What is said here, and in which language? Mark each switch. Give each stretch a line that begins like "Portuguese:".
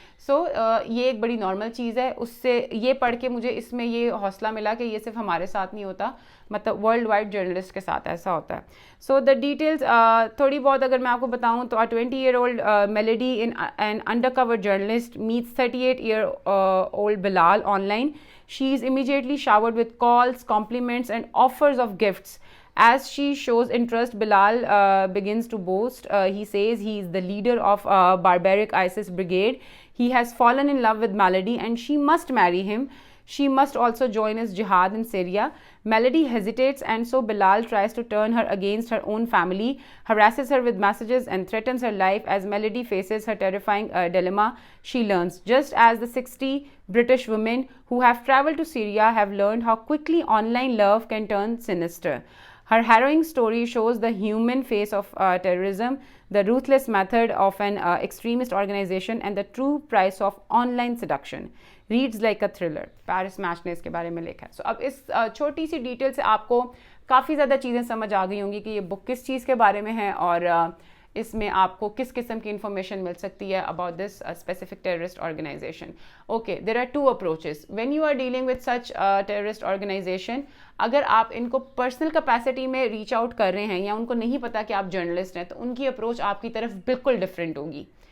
Urdu: سو یہ ایک بڑی نارمل چیز ہے. اس سے یہ پڑھ کے مجھے اس میں یہ حوصلہ ملا کہ یہ صرف ہمارے ساتھ نہیں ہوتا, مطلب ورلڈ وائڈ جرنلسٹ کے ساتھ ایسا ہوتا ہے. سو دا ڈیٹیلز تھوڑی بہت اگر میں آپ کو بتاؤں تو
English: 20-year-old Melody, an undercover journalist, meets 38-year-old Bilal online. She is immediately showered with calls, compliments and offers of gifts. As she shows interest, Bilal begins to boast. He says he is the leader of barbaric ISIS brigade. He has fallen in love with Melody and she must marry him. She must also join his jihad in Syria. Melody hesitates, and so Bilal tries to turn her against her own family, harasses her with messages and threatens her life. As Melody faces her terrifying dilemma, she learns, just as the 60 British women who have traveled to Syria have learned, how quickly online love can turn sinister. Her harrowing story shows the human face of terrorism, the ruthless method of an extremist organization, and the true price of online seduction. Reads like a thriller.
Urdu: Paris match نے اس کے بارے میں لکھا ہے. سو اب اس چھوٹی سی detail سے آپ کو کافی زیادہ چیزیں سمجھ آ گئی ہوں گی کہ یہ بک کس چیز کے بارے میں ہے, اور اس میں آپ کو کس قسم کی انفارمیشن مل سکتی ہے
English: About this specific terrorist organization. Okay, there are 2 approaches when you are dealing with such terrorist organization.
Urdu: اگر آپ ان کو پرسنل کیپیسٹی میں ریچ آؤٹ کر رہے ہیں یا ان کو نہیں پتا کہ آپ جرنلسٹ ہیں, تو ان کی اپروچ آپ کی طرف بالکل ڈفرینٹ ہوگی.